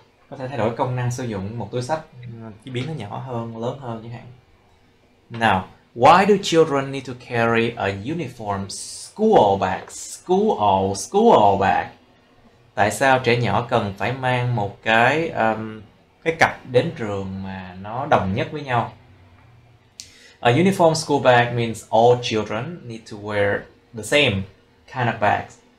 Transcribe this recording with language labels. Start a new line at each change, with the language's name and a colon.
Vietnamese: Có thể thay đổi công năng sử dụng một túi xách, chỉ biến nó nhỏ hơn, lớn hơn chẳng hạn.
English: Now, why do children need to carry a uniform school bag? School bag.
Vietnamese: Tại sao trẻ nhỏ cần phải mang một cái cặp đến trường mà nó đồng nhất với nhau?
English: A uniform school bag means all children need to wear the same kind of bags.